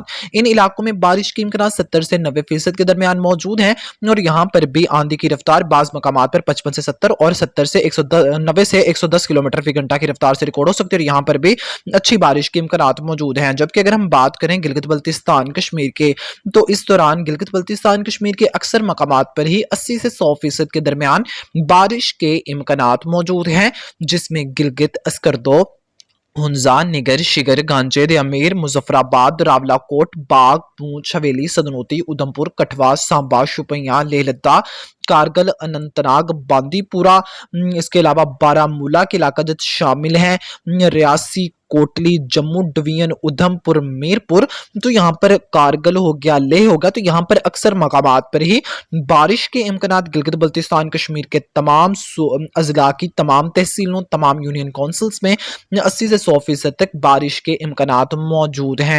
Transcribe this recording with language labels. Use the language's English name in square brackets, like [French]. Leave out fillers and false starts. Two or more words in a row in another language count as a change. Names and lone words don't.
[Urdu] ان علاقوں میں بارش کے امکانات 70 سے 90% کے درمیان موجود ہیں، اور یہاں پر بھی آندھی کی رفتار بعض مقامات پر 55 سے 70 اور 90 سے 110 کلومیٹر فی گھنٹہ کی رفتار سے ریکارڈ ہو سکتی ہے، اور یہاں پر بھی اچھی بارش کے امکانات موجود ہیں. جبکہ اگر ہم بات کریں گلگت بلتستان کشمیر کے، تو اس دوران گلگت بلتستان کشمیر کے اکثر مقامات پر ہی 80 سے 100% کے درمیان بارش کے امکانات موجود ہیں، جس میں گلگت، اسکردو، ہنزا، نگر، شگر، گانجے، امیر، مظفر آباد، راولہ کوٹ، باغ، پونچھ، حویلی، سدنوتی، ادھمپور، کٹھوا، سانبا، شوپیاں، لیہ لدہ، کارگل، اننت ناگ، باندی پورہ، اس کے علاوہ بارامولہ کے علاقہ جات شامل ہیں، ریاسی، کوٹلی، جموں ڈویژن، ادھمپور، میرپور. تو یہاں پر کارگل ہو گیا، لیہ ہو گیا، تو یہاں پر اکثر مقامات پر ہی بارش کے امکانات گلگت بلتستان کشمیر کے تمام اضلاع کی تمام تحصیلوں، تمام [English] union councils [Urdu] میں 80 سے 100% تک بارش کے امکانات موجود ہیں.